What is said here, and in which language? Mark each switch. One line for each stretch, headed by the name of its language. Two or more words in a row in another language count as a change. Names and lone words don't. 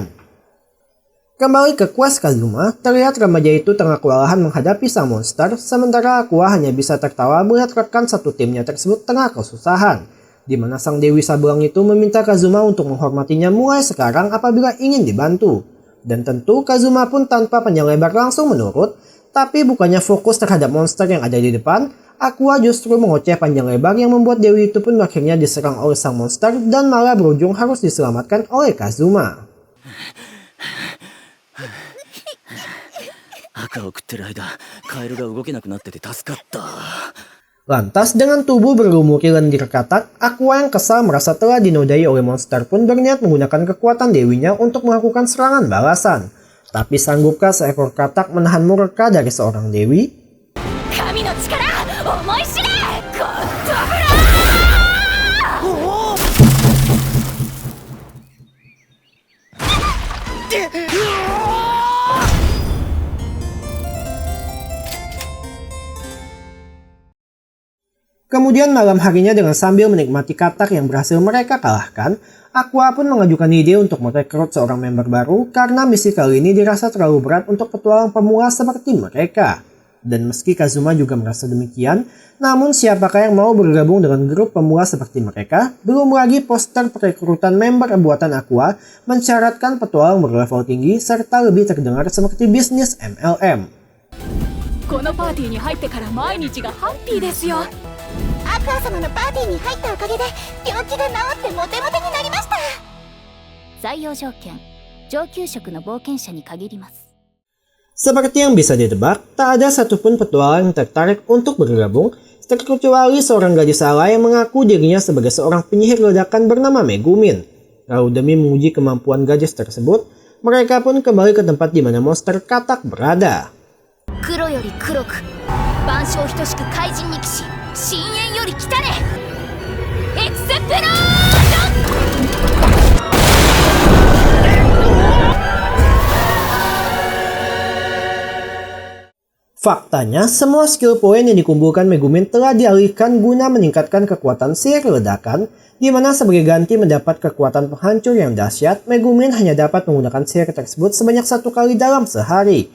Indonesian: Kembali ke quest Kazuma, terlihat remaja itu tengah kewalahan menghadapi sang monster, sementara Aqua hanya bisa tertawa melihat rekan satu timnya tersebut tengah kesusahan, di mana sang Dewi Sabelang itu meminta Kazuma untuk menghormatinya mulai sekarang apabila ingin dibantu. Dan tentu Kazuma pun tanpa panjang lebar langsung menurut, tapi bukannya fokus terhadap monster yang ada di depan, Aqua justru mengoceh panjang lebar yang membuat Dewi itu pun akhirnya diserang oleh sang monster dan malah berujung harus diselamatkan oleh Kazuma.
Japanese: 赤を食ってる間、カエルが動けなくなってて助かった。
Indonesian: Lantas dengan tubuh berlumuri lendir katak, Aqua yang kesal merasa telah dinodai oleh monster pun berniat menggunakan kekuatan dewinya untuk melakukan serangan balasan. Tapi sanggupkah seekor katak menahan murka dari seorang dewi?
Japanese: 神の力、思い知れ、ゴッドブラー。
Indonesian: Kemudian malam harinya dengan sambil menikmati katak yang berhasil mereka kalahkan, Aqua pun mengajukan ide untuk merekrut seorang member baru karena misi kali ini dirasa terlalu berat untuk petualang pemula seperti mereka. Dan meski Kazuma juga merasa demikian, namun siapakah yang mau bergabung dengan grup pemula seperti mereka? Belum lagi poster perekrutan member buatan Aqua mensyaratkan petualang berlevel tinggi serta lebih terdengar seperti bisnis MLM.
Japanese: このパーティーに入ってから毎日がハッピーですよ。アクア様のパーティーに入ったおかげで病気が治ってモテモテになりました。採用条件、上級職の冒険者に限ります。
Indonesian: Seperti yang bisa ditebak, tak ada satupun petualang yang tertarik untuk bergabung, terkecuali seorang gadis ala yang mengaku dirinya sebagai seorang penyihir ledakan bernama Megumin. Lalu demi menguji kemampuan gadis tersebut, mereka pun kembali ke tempat di mana monster katak berada.
Japanese: 黒よより黒く、万象等しく怪人に騎士、深淵より来たれ。エクスプロージョン。
Indonesian: Faktanya, semua
English: skill point
Indonesian: yang dikumpulkan Megumin telah dialihkan guna meningkatkan kekuatan sihir ledakan, di mana sebagai ganti mendapat kekuatan penghancur yang dahsyat, Megumin hanya dapat menggunakan sihir tersebut sebanyak 1 kali dalam sehari.